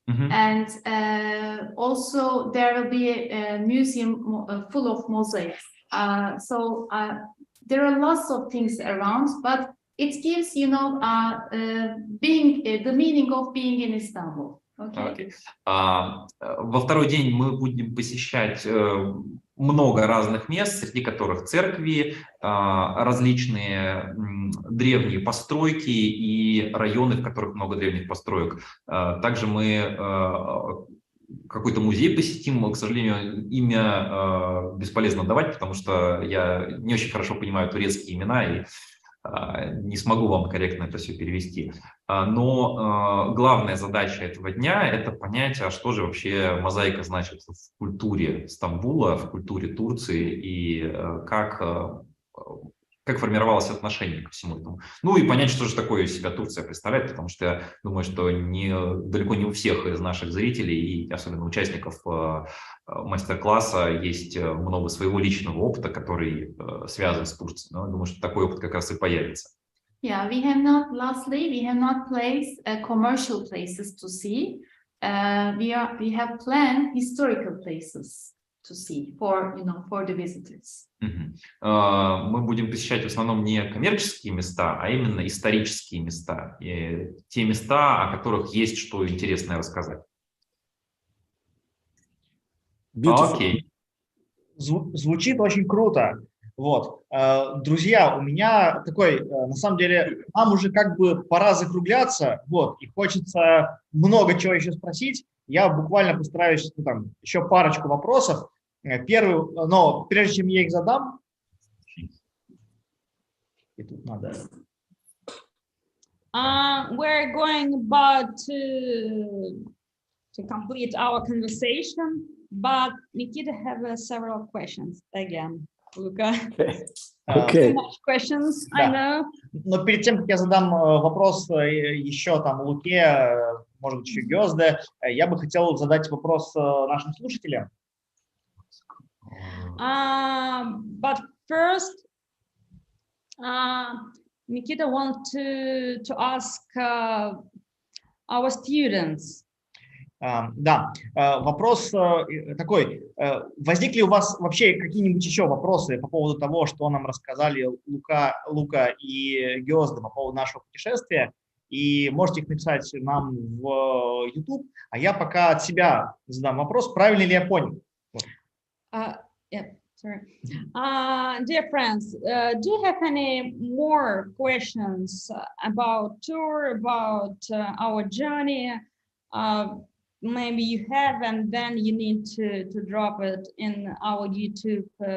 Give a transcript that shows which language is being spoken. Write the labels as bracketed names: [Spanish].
[English] And also there will be a museum full of mosaics. So there are lots of things around, but it gives, you know, being the meaning of being in Istanbul. Okay. [Russian] Во второй день мы будем посещать много разных мест, среди которых церкви, различные древние постройки и районы, в которых много древних построек. Также мы какой-то музей посетим, к сожалению, имя бесполезно давать, потому что я не очень хорошо понимаю турецкие имена и не смогу вам корректно это все перевести. Но главная задача этого дня – это понять, а что же вообще мозаика значит в культуре Стамбула, в культуре Турции и как формировалось отношение ко всему этому. Ну и понять, что же такое из себя Турция представляет, потому что я думаю, что далеко не у всех из наших зрителей и особенно участников мастер-класса есть много своего личного опыта, который связан с Турцией. Но я думаю, что такой опыт как раз и появится. [English] Yeah, we have not placed commercial places to see. We have planned historical places to see for the visitors. [Russian] Мы будем посещать в основном не коммерческие места, а именно исторические места, и те места, о которых есть что интересное рассказать. Окей. Звучит очень круто. Вот. Друзья, у меня такой, на самом деле, нам уже как бы пора закругляться, вот, и хочется много чего еще спросить. Я буквально постараюсь, еще парочку вопросов. Первый, но прежде чем я их задам, и тут надо... [English] We're going about to complete our conversation, but Nikita have several questions again. Luca. Okay. Too much questions, I know. [Russian] Но перед тем, как я задам вопрос еще там Луке, может быть, еще Гёзде, я бы хотел задать вопрос нашим слушателям. [English] But first, Nikita wants to ask our students. [Russian] Да, вопрос такой. Возникли у вас вообще какие-нибудь еще вопросы по поводу того, что нам рассказали Лука и Гёзде по поводу нашего путешествия? И можете их написать нам в YouTube, а я пока от себя задам вопрос, правильно ли я понял? [English] Yeah, sorry. Dear friends, do you have any more questions about tour, about our journey? Maybe you have, and then you need to drop it in our YouTube.